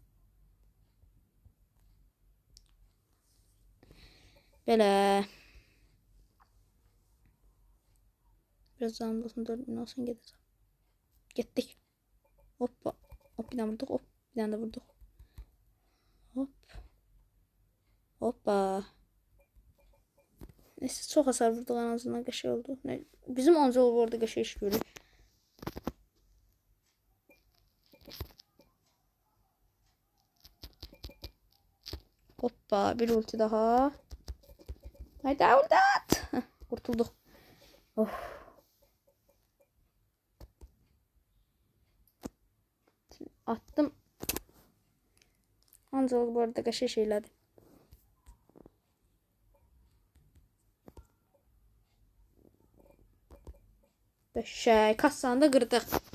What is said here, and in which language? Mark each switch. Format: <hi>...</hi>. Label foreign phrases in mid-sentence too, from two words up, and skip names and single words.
<az>Belə. Biraz canım olsun, 4000 olsun gedəcək. Getdik. Hoppa. Hop, bir dənə vurduq. Hop, bir dənə də vurduq. Hop. Hoppa.</az> <tr>Neyse, çok hasar vurduq, en azından qəşəng oldu.</tr> <az>Bizim Ancel bu arada qəşəng iş görür.</az> <tr>Hoppa, bir ulti daha. Haydi ulti at. Heh, kurtulduk. Of. Attım.</tr> <az>Ancel bu arada qəşəng şeylədi. Qəşəng. Kassanı da qırdıq.</az>